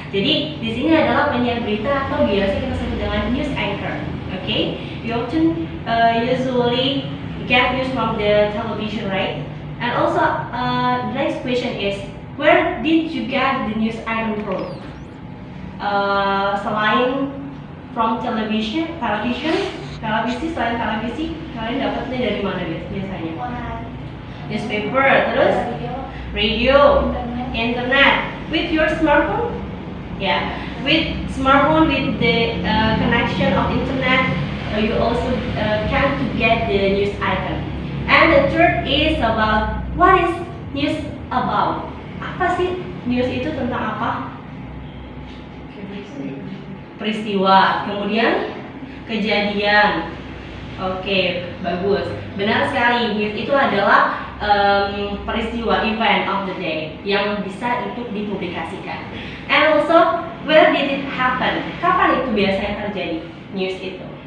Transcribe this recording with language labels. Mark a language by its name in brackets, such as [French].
[Indonesian] Jadi di sini adalah penyiar berita atau biasa kita sebut dengan news anchor. [English] Okay, you often usually get news from the television, right? And also, the next question is, where did you get the news item from? [Indonesian] Selain from televisi, selain televisi, kalian dapatnya dari mana biasanya? Newspaper, terus radio, internet. [English] With your smartphone? Yeah, with smartphone, with the connection of internet, you also can to get the news item. And the third is about, what is news about? [Indonesian] Apa sih news itu tentang apa? Peristiwa, kemudian kejadian. Oke, bagus. Benar sekali, news itu adalah peristiwa, [English] event of the day [Indonesian] yang bisa untuk dipublikasikan. [English] And also, where did it happen? [Indonesian] Kapan itu biasanya terjadi news itu?